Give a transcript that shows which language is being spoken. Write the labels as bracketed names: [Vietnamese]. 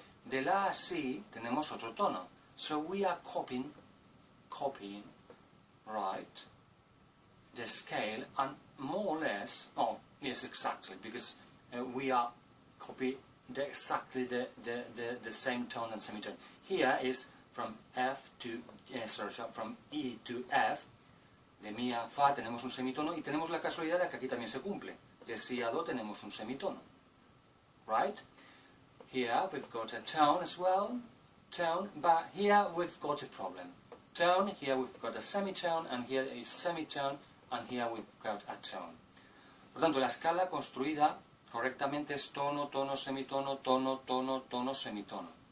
[Spanish] De La a Si tenemos otro tono. [English] So we are copying, right, the scale, and more or less, oh, yes, exactly, because we are copying exactly the same tone and semitone. Here is from F to, from E to F, [Spanish] de Mi a Fa tenemos un semitono, y tenemos la casualidad de que aquí también se cumple. De Si a Do tenemos un semitono. Right? [English] Here we've got a tone as well, but here we've got a problem. Tone, here we've got a semitone, and here is semitone, and here we've got a tone. [Spanish] Por tanto, la escala construida correctamente es tono, tono, semitono, tono, tono, tono, semitono.